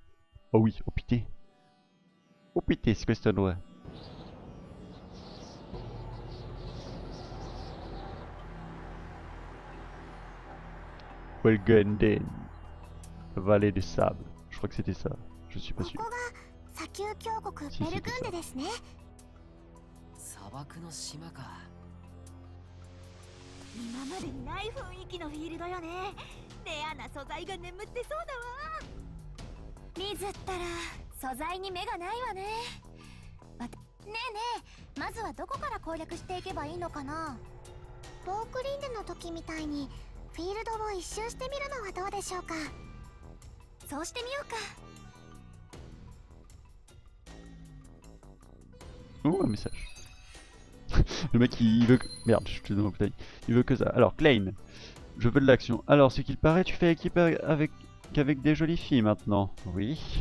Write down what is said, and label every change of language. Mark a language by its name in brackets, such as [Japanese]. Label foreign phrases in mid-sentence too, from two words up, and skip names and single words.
[French] Oh oui, oh pitié. Oh pitié, c'est [Italian] questo due. [French] Welgenden. Vallée des sables. Je crois que c'était ça. Je suis pas [Japanese] こ [French] sûr. [Japanese] こが砂丘峡谷 [French] Si, [Japanese] ベル [French] c'était [Japanese] グンデですね。砂漠の島か。今までにない雰囲気のフィールドよね。レアな素材が眠ってそうだわ。水ったら素材に目がないわね。ねえねえ、まずはどこから攻略していけばいいのかな。ボークリンデの時みたいにフィールドを一周してみるのはどうでしょうか。そうしてみようか。 [French] Oh, un message. Le mec il veut que... Merde, je te donne mon bouteille. Il veut que ça. Alors, Klein, je veux de l'action. Alors, ce qu'il paraît, tu fais équipe qu'avec des jolies filles maintenant. Oui.